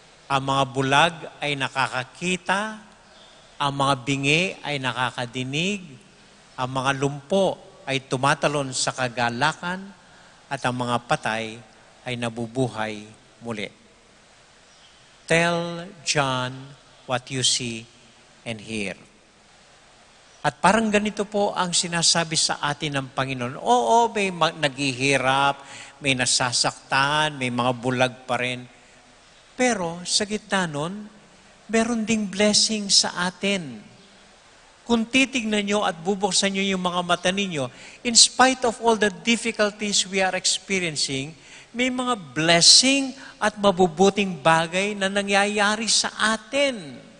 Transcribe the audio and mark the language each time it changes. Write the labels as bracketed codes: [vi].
[tl] Ang mga bulag ay nakakakita, ang mga bingi ay nakakadinig, ang mga lumpo ay tumatalon sa kagalakan, at ang mga patay ay nabubuhay muli. [en] Tell John what you see and hear. [tl] At parang ganito po ang sinasabi sa atin ng Panginoon. Oo, may naghihirap, may nasasaktan, may mga bulag pa rin. Pero sa gitna nun, meron ding blessing sa atin. Kung titignan nyo at bubuksan nyo yung mga mata ninyo, in spite of all the difficulties we are experiencing, may mga blessing at mabubuting bagay na nangyayari sa atin.